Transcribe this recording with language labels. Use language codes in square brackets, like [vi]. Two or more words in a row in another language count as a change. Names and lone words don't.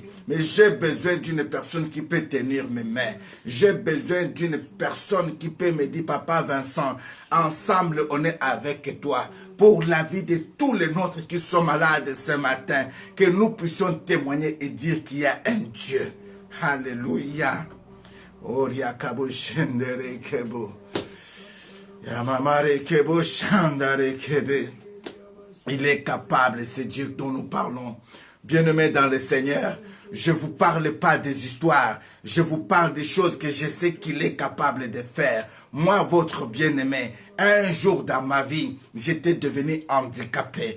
[fr] Mais j'ai besoin d'une personne qui peut tenir mes mains. J'ai besoin d'une personne qui peut me dire, Papa Vincent, ensemble on est avec toi. Pour la vie de tous les nôtres qui sont malades ce matin. Que nous puissions témoigner et dire qu'il y a un Dieu. Alléluia. Oriakabo shendere kebo. Yamamare kebo shandare kebe. Il est capable, c'est Dieu dont nous parlons. Bien-aimés dans le Seigneur, je ne vous parle pas des histoires. Je vous parle des choses que je sais qu'il est capable de faire. Moi, votre bien-aimé, un jour dans ma vie, j'étais devenu handicapé.